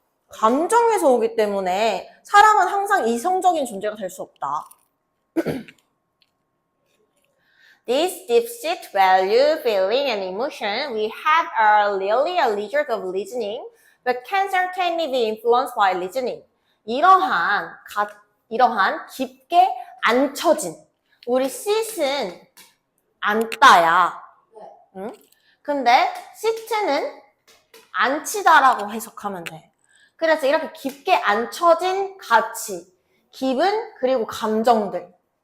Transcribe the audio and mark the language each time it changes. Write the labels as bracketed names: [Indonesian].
[Korean] 감정에서 오기 때문에 사람은 항상 이성적인 존재가 될 수 없다. [English] This deep-seated value, feeling, and emotion we have are really a result of reasoning, but can certainly be influenced by reasoning. [Korean] 이러한 깊게 앉혀진 우리 sit은 앉다야. 응? 근데 sit는 앉히다라고 해석하면 돼. 그래서 이렇게 깊게 앉혀진 가치, 기분, 그리고 감정들.